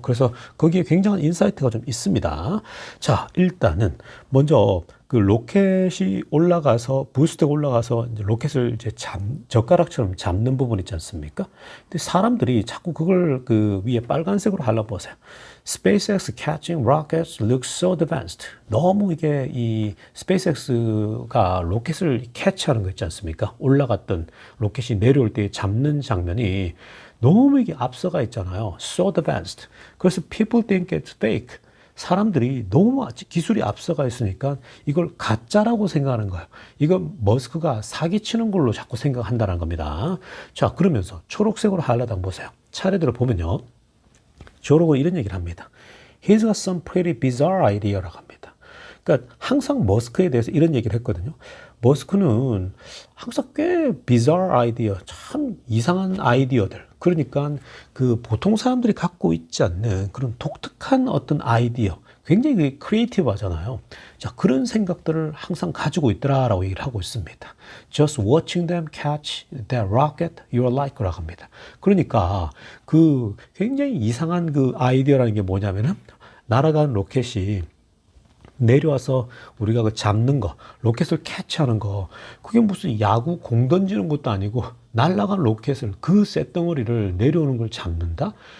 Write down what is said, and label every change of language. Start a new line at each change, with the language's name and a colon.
Korean: 그래서 거기에 굉장한 인사이트가 좀 있습니다. 자, 일단은 먼저 그 로켓이 올라가서, 부스트가 올라가서 이제 로켓을 이제 젓가락처럼 잡는 부분 있지 않습니까? 근데 사람들이 자꾸 그걸 그 위에 빨간색으로 하려고 보세요.
English: SpaceX catching rockets looks so advanced.
Korean: 너무 이게 이 스페이스X가 로켓을 캐치하는 거 있지 않습니까? 올라갔던 로켓이 내려올 때 잡는 장면이 너무 이게 앞서가 있잖아요.
English: So advanced.
Korean: 그래서
English: people think it's fake.
Korean: 사람들이 너무 기술이 앞서가 있으니까 이걸 가짜라고 생각하는 거예요. 이건 머스크가 사기치는 걸로 자꾸 생각한다는 겁니다. 자, 그러면서 초록색으로 하이라이트 한번 보세요. 차례대로 보면요, 저러고 이런 얘기를 합니다.
English: He's got some pretty bizarre idea
Korean: 라고 합니다. 그러니까 항상 머스크에 대해서 이런 얘기를 했거든요. 머스크는 항상 꽤
English: bizarre idea,
Korean: 참 이상한 아이디어들, 그러니까 그 보통 사람들이 갖고 있지 않는 그런 독특한 어떤 아이디어, 굉장히 크리에이티브 하잖아요. 자, 그런 생각들을 항상 가지고 있더라라고 얘기를 하고 있습니다.
English: Just watching them catch that rocket, you're like
Korean: 라고 합니다. 그러니까 그 굉장히 이상한 그 아이디어라는 게 뭐냐면은, 날아가는 로켓이 내려와서 우리가 그 잡는 거, 로켓을 캐치하는 거, 그게 무슨 야구 공 던지는 것도 아니고 날아간 로켓을, 그 쇳덩어리를 내려오는 걸 잡는다?